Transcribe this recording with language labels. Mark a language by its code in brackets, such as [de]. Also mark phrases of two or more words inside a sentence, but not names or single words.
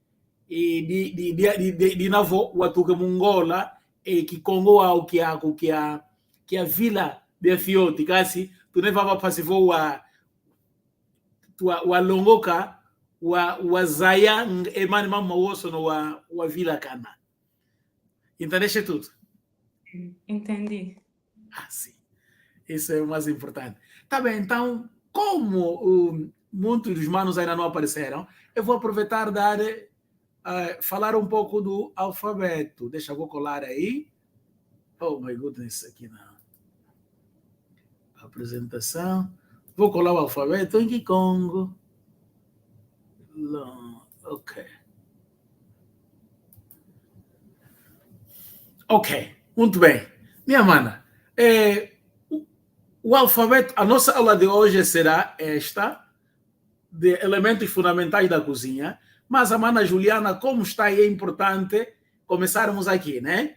[kg] di nafo watuke mungola Kikongo wa kiako kia vila bia fioti kasi tuneva pasivo wa longoka wa zaya emani mama woso no wa vila kana. [pt] Entendeste tudo? Entendi. Sim. Isso é o mais importante. Tá bem, então, como muitos dos manos ainda não apareceram, eu vou aproveitar e dar falar um pouco do alfabeto. Deixa eu vou colar aí. [en] Oh my goodness, [pt] aqui na apresentação. Vou colar o alfabeto em Kikongo. Ok. Ok, muito bem. Minha mana, o alfabeto, a nossa aula de hoje será esta, de elementos fundamentais da cozinha, mas a mana Juliana, como está aí, é importante começarmos aqui, né?